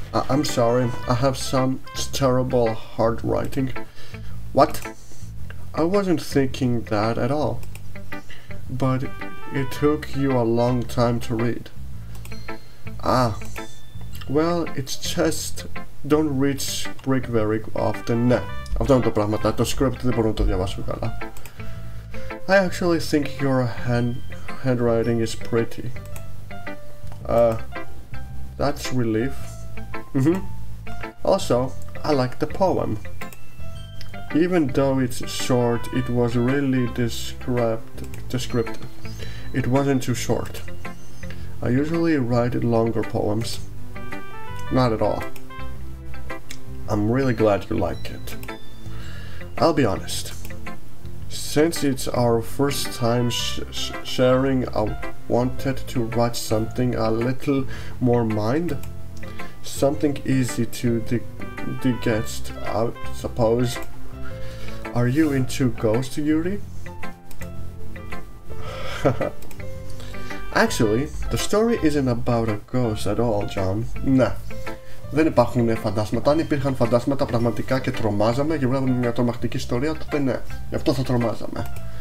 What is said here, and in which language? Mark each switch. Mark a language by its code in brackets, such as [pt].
[en] I'm sorry, I have some terrible handwriting. What? I wasn't thinking that at all. But it took you a long time to read. Ah. Well, it's just don't read script very often. [el] Ναι, αυτό είναι το πράγμα. Το script δεν μπορώ να το διαβάσω καλά. [en] I actually think your handwriting is pretty. That's relief. Also, I like the poem. Even though it's short, it was really descriptive. It wasn't too short. I usually write longer poems. Not at all. I'm really glad you like it. I'll be honest. Since it's our first time sharing, I wanted to write something a little more mind. Something easy to digest, I suppose. Are you into ghosts, Yuri? Actually, the story isn't about a ghost at all, John. Nah. [el] Δεν υπάρχουν φαντάσματα. Αν υπήρχαν φαντάσματα πραγματικά και τρομάζαμε και βλέπουμε μια τρομακτική ιστορία, τότε ναι, γι' αυτό θα τρομάζαμε.